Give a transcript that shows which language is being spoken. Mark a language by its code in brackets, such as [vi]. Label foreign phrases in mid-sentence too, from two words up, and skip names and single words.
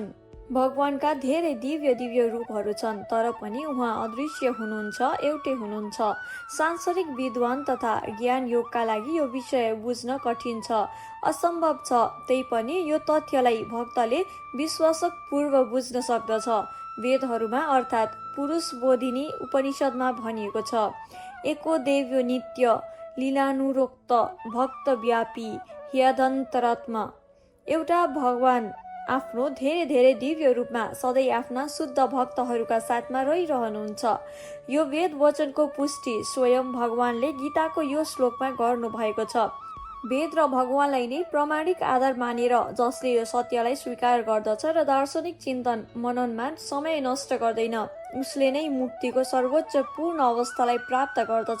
[ne] भगवानका धेरै दिव्य दिव्य रूपहरू छन्, तर पनि उहाँ अदृश्य हुनुहुन्छ, एउटै हुनुहुन्छ। सांसारिक विद्वान तथा ज्ञान योगका लागि यो विषय बुझ्न कठिन छ, असम्भव छ। त्यही पनि यो तथ्यलाई भक्तले विश्वासक पूर्व बुझ्न सक्दछ। वेदहरूमा अर्थात् पुरुष बोधिनी उपनिषदमा भनिएको छ, [sa] एको देव्यो नित्य लीलानुरोक्त भक्तव्यापी ह्यदन्तरात्मा। [ne] एउटा भगवान आफ्नो धेरै धेरै दिव्य रूपमा सधैँ आफ्ना शुद्ध भक्तहरूका साथमा रहिरहनुहुन्छ। यो वेद वचनको पुष्टि स्वयं भगवानले गीताको यो श्लोकमा गर्नु भएको छ। वेद र भगवानलाई नै प्रमाणिक आधार मानेर जसले यो सत्यलाई स्वीकार गर्दछ र दार्शनिक चिन्तन मननमा समय नष्ट गर्दैन, उसले नै मुक्तिको सर्वोच्च पूर्ण अवस्थालाई प्राप्त गर्दछ।